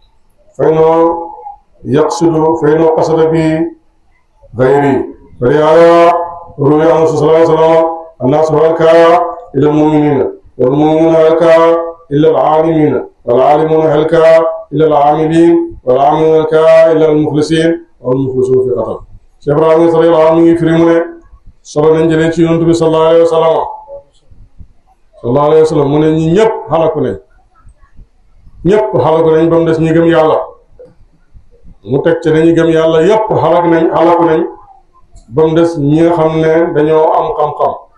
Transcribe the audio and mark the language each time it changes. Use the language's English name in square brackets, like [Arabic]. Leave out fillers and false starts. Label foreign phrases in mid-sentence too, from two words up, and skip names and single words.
[Arabic] فإنه قصد به غيري فلهذا روي عنه صلى الله عليه وسلم الناس هلك إلى المؤمنين والمؤمنون هلك إلا العالمين والعالمون هلك إلا العاملين والعاملون هلك إلا المخلصين والمخلصون في خطر Cheikh Ibrahima صلى الله عليه وسلم [Wolof] firi mu ne solo nañ jëlee ci Yonent bi [Arabic] صلى الله عليه وسلم [Wolof] mu ne ñi ñëpp xalaku nañ ba mu des ñi gëm yàlla mu teg ci dañuy gëm yàlla yëpp xalaku nañ ba mu des ñi nga xam ne dañoo am xam-xam